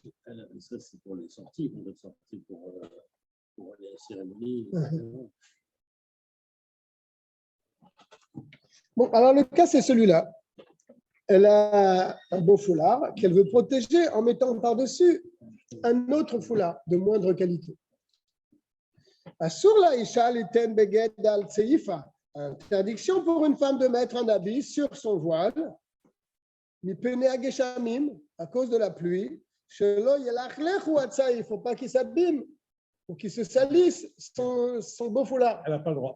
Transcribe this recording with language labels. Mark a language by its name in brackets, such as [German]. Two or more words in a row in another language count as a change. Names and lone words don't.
[French] Ça, c'est pour les sorties, pour les sorties, pour les cérémonies. Bon, alors le cas, c'est celui-là. Elle a un beau foulard qu'elle veut protéger en mettant par-dessus un autre foulard de moindre qualité. [Hebrew] אסור לאשה ליתן בגד על צעיפה. [French] Interdiction pour une femme de mettre un habit sur son voile, [Hebrew] מפני הגשמים, [French] à cause de la pluie. [Hebrew] שלא יתלכלך או יתעפש, [French] il ne faut pas qu'il s'abîme ou qu'il se salisse son beau foulard. Elle n'a pas le droit.